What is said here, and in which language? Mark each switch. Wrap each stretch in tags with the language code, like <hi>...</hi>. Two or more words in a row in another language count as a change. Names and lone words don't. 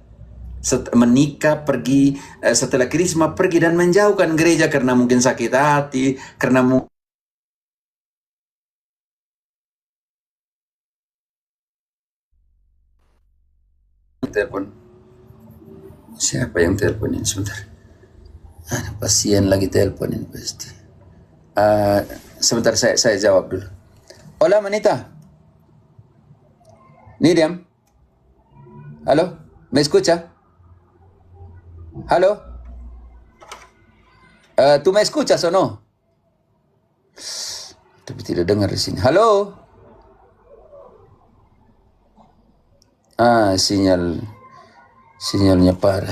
<id>Menikah, pergi, setelah krisma pergi dan menjauhkan gereja karena mungkin sakit hati, karena telepon. Siapa yang teleponin? Sebentar. Ada pasien lagi teleponin pasti. Sebentar saya jawab dulu.</id> <es>Hola, manita. Miriam. Halo, ¿me escucha? Halo. ¿Tú me escuchas o no?</es> <id>Tapi tidak dengar di sini. Halo. Sinyalnya parah.</id>